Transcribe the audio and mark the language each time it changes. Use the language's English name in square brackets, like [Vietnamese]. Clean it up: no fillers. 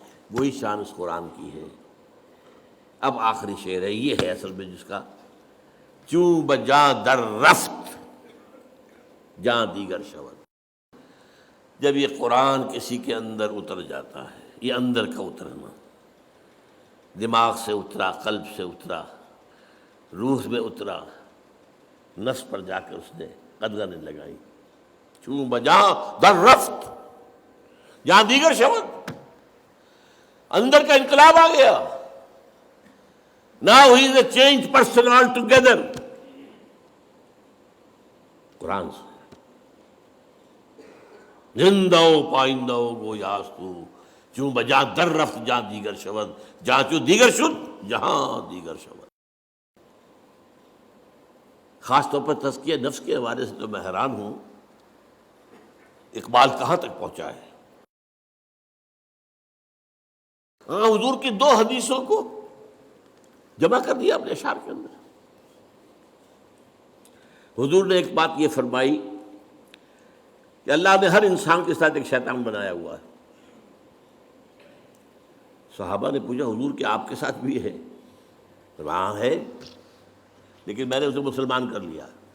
[Urdu] وہی شان اس قرآن کی ہے. اب آخری شعر ہے، یہ ہے اصل میں جس کا [Persian] چوں بجاں در رفت جاں دیگر شود. [Urdu] جب یہ قرآن کسی کے اندر اتر جاتا ہے، یہ اندر کا اترنا، دماغ سے اترا، قلب سے اترا، روح میں اترا، نفس پر جا کر اس نے قدغنیں لگائی. [Persian] چوں بجاں در رفت جہاں دیگر شود. [Urdu] اندر کا انقلاب آ گیا. [English] Now he is a changed person altogether. [Persian] قرآن سے زندہ و پائندہ و گویاستو، چوں بجاں در رفت جہاں دیگر شود، جہاں چوں دیگر شد جہاں دیگر شود. [Urdu] خاص طور پر تزکیہ نفس کے حوالے سے تو میں حیران ہوں اقبال کہاں تک پہنچا ہے۔ حضور کی 2 حدیثوں کو جمع کر دیا اپنے اشعار کے اندر۔ حضور نے ایک بات یہ فرمائی کہ اللہ نے ہر انسان کے ساتھ ایک شیطان بنایا ہوا ہے۔ صحابہ نے پوچھا حضور کہ آپ کے ساتھ بھی ہے؟ ہاں ہے، لیکن میں نے اسے مسلمان کر لیا۔